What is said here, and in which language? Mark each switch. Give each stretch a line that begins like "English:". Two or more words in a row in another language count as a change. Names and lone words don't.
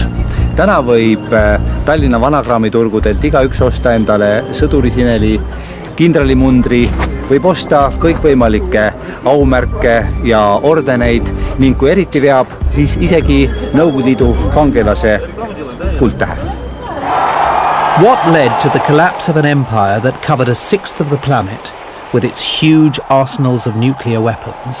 Estonian: Täna võib Tallinna vanakraamiturgudelt igaüks osta endale sõdurisineli, kindralimundri, võib osta kõikvõimalikke aumärke ja ordeneid ning kui eriti veab, siis isegi Nõukogude Liidu kangelase kuldtähe.
English: What led to the collapse of an empire that covered a sixth of the planet with its huge arsenals of nuclear weapons?